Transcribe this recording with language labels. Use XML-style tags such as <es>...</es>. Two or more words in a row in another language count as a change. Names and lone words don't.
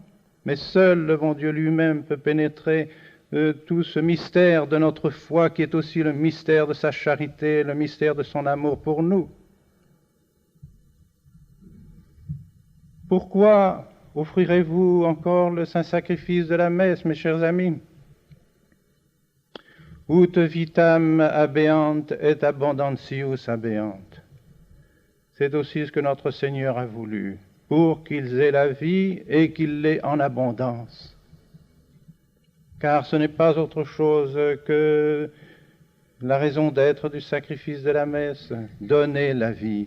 <fr>Mais seul le bon Dieu lui-même peut pénétrer tout ce mystère de notre foi qui est aussi le mystère de sa charité, le mystère de son amour pour nous. Pourquoi offrirez-vous encore le saint sacrifice de la messe, mes chers amis?</fr> <la>Ut vitam habeant et abundantius habeant.</la> <fr>C'est aussi ce que notre Seigneur a voulu, pour qu'ils aient la vie et qu'ils l'aient en abondance. Car ce n'est pas autre chose que la raison d'être du sacrifice de la messe, donner la vie.</fr>